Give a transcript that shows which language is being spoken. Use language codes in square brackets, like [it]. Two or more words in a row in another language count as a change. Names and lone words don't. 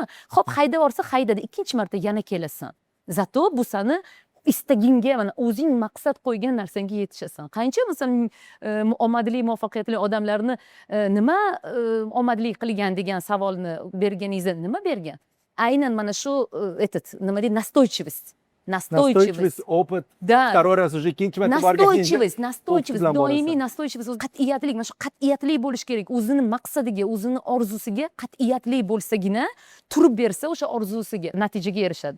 [uz] Xo'p, haydab borsa haydadi, ikkinchi marta yana kelasan. Zato bu seni istagingga, mana o'zing maqsad qo'ygan narsangga yetishasan. Qancha masalan omadli, muvaffaqiyatli odamlarni nima omadli qilgan degan savolni berganingizda nima bergan? Aynan mana shu nima deydi, [ru] настойчивость. Настойчивость, опыт. Да. Второй раз уже [uz] ikkinchi marta borgan. Настойчивость, doimiy настойчивость, qat'iyatlik, mana shu qat'iyatli bo'lish kerak. O'zini maqsadiga, o'zini orzusiga qat'iyatli bo'lsagina, turib bersa o'sha orzusiga, natijaga erishadi.